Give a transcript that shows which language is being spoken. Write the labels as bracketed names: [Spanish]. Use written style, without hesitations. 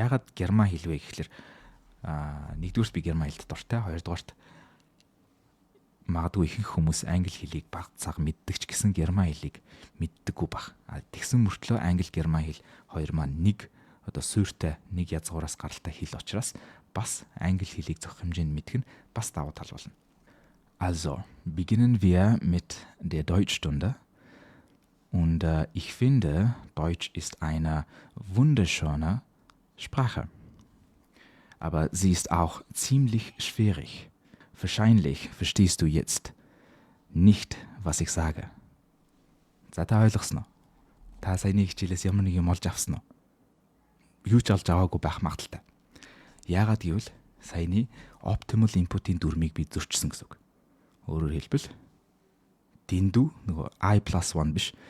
[Mongolian] Яагаад герман хэл вэ гэхэлэр нэгдүгээрт би герман хэлд дуртай, хоёрдугаарт магадгүй ихэнх хүмүүс англи хэлийг бага цаг мэддэг ч гэсэн герман хэлийг мэддэггүй баг. Тэгсэн мөртлөө англи герман хэл хоёр маань нэг одоо суйртай нэг язгуураас гаралтай хэл учраас бас англи хэлийг зохих хэмжээнд мэдэх нь бас давуу тал болно. [German] Also, beginnen wir mit der Deutschstunde. Und ich finde, Deutsch ist eine wunderschöne Sprache. Aber sie ist auch ziemlich schwierig. Wahrscheinlich verstehst du jetzt nicht, was ich sage. [Mongolian] За та ойлгосноо? Та саяны хичээлээс ямар нэг юм олж авсан уу? Юу ч олж аваагүй байх магадaltaй. Яагаад гэвэл саяны optimal input-ийн дүрмийг би зөрчсөн гэсэн үг. Өөрөөр хэлбэл дэндүү нөгөө I+1 биш.